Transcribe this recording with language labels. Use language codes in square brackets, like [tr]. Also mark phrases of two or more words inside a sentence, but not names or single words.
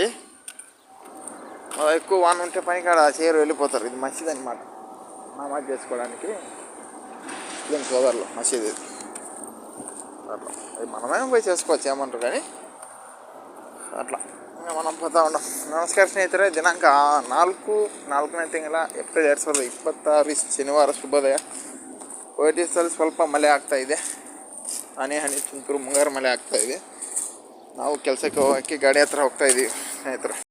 [te] ఎక్కువ వాన ఉంటే పని కాడ చేరు వెళ్ళిపోతారు. ఇది మసీద్ అనమాట, నమాజ్ చేసుకోవడానికి ముస్లిం సోదరులు మసీద్. అట్లా మనమే పోయి చేసుకోవచ్చు, ఏమంటారు. కానీ అట్లా మనం పోతా ఉన్నాం. [kn] ನಮಸ್ಕಾರ ಸ್ನೇಹಿತರೆ, ದಿನಾಂಕ 4ನೇ ತಿಂಗಳ ಏಪ್ರಿಲ್ 2026 ಶನಿವಾರ ಶುಭೋದಯ. ಕುವೈಟಿನಲ್ಲಿ ಸ್ವಲ್ಪ ಮಳೆ ಆಗ್ತಾಯಿದೆ. ಹನಿ ತುಂತುರು ಮುಂಗಾರು ಮಳೆ ಆಗ್ತಾಯಿದೆ. ನಾವು ಕೆಲಸಕ್ಕೆ ಹೋಗೋಕ್ಕೆ ಗಾಡಿ ಹತ್ರ ಹೋಗ್ತಾಯಿದ್ದೀವಿ ಸ್ನೇಹಿತರೆ.